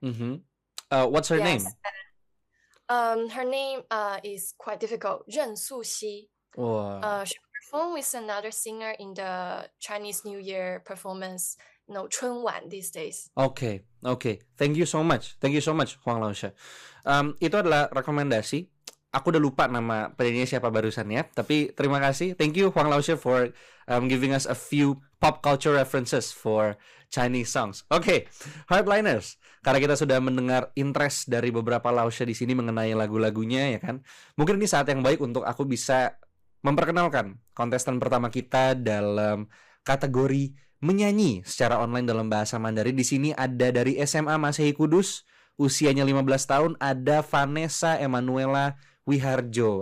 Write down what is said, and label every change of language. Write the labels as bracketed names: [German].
[English] Mm-hmm. What's her name? Her name is quite difficult. Ren Suxi. Wow. She performed with another singer in the Chinese New Year performance, Chunwan these days. Okay. Thank you so much, Huang Lausha. [Indonesian] Itu adalah rekomendasi. Aku udah lupa nama penyanyi siapa barusan ya. Tapi terima kasih. [English] Thank you Huang Lausha for giving us a few pop culture references for Chinese songs. [Indonesian] Oke, Hardliners. Karena kita sudah mendengar interest dari beberapa Lausha di sini mengenai lagu-lagunya ya kan. Mungkin ini saat yang baik untuk aku bisa memperkenalkan kontestan pertama kita dalam kategori menyanyi secara online dalam bahasa Mandarin. Di sini ada dari SMA Masehi Kudus, usianya 15 tahun, ada Vanessa Emanuela Wiharjo.